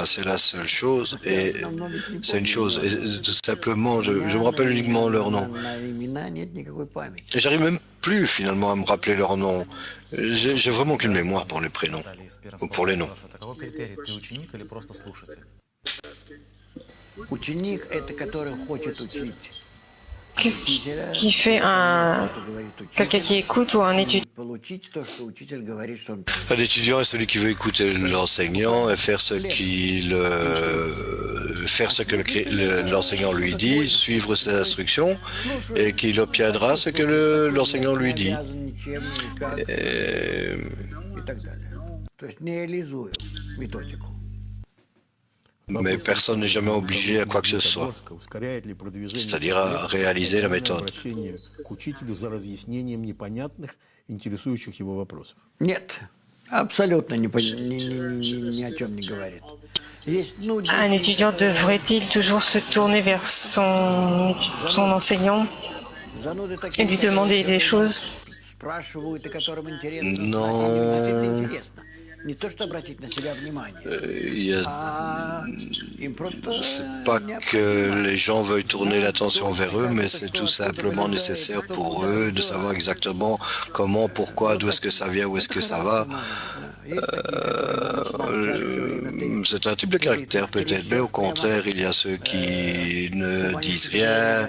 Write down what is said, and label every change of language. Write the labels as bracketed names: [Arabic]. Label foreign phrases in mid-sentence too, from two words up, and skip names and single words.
[French] C'est la seule chose et c'est une chose. Et tout simplement, je me rappelle uniquement leur nom. Et j'arrive même plus finalement à me rappeler leur nom. J'ai vraiment qu'une mémoire pour les prénoms ou pour les noms. [Russian] Какой критерий? Ты ученик или просто слушатель? Ученик – это который хочет учить. [French] Qu'est-ce qui fait quelqu'un qui écoute ou un étudiant? [Russian] Получить то, что учитель говорит, что он... [French] Un étudiant est celui qui veut écouter l'enseignant et faire ce que l'enseignant lui dit, suivre ses instructions et qu'il obtiendra ce que l'enseignant lui dit. [Russian] обязан ничем, никак, [French] Et [Russian] и так далее. То есть не реализую методику. [French] mais personne n'est jamais obligé à quoi que ce soit, [Russian] Ускоряет ли продвижение [French] c'est-à-dire à réaliser la méthode. [Russian] обращение к учителю за разъяснением непонятных, интересующих его вопросов? Нет, абсолютно ни о чем не говорит. Есть, ну, [French] Un étudiant devrait-il toujours se tourner vers son enseignant [Russian] зануды [French] et [Russian] такие [French] lui demander des choses? [Russian] спрашивают, и которым интересно [French] Non. [Russian] знать, им действительно интересно. Не то, что обратить на себя внимание, [French] Il y a [Russian] а им просто [French] C'est pas que les gens veuillent tourner l'attention vers eux, mais c'est tout simplement nécessaire pour eux de savoir exactement comment, pourquoi, d'où est-ce que ça vient, où est-ce que ça va. C'est un type de caractère peut-être, mais au contraire, il y a ceux qui ne disent rien.